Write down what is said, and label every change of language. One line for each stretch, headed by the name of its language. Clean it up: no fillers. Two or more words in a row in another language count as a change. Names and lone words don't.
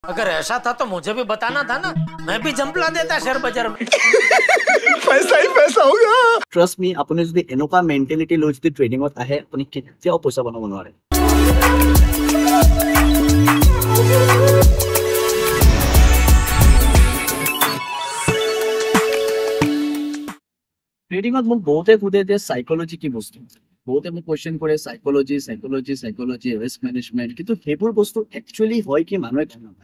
Hindi: अगर ऐसा था तो मुझे भी बताना था ना, मैं भी जंपला देता शेयर बाजार में। पैसा ही पैसा होगा।
English: trust me
Assamese: আপুনি যদি এনেকুৱা মেণ্টেলিটি লৈ যদি ট্ৰেডিঙত আহে আপুনি কেতিয়াও পইচা বনাব নোৱাৰে। ট্ৰেডিঙত মোক বহুতে সোধে যে সাইকোলজি কি বস্তু, বহুতে মোক কোৱেশ্চন কৰে
English: psychology risk management,
Assamese: কিন্তু সেইবোৰ বস্তু একচুৱেলি হয় কি মানুহে গম নাপায়।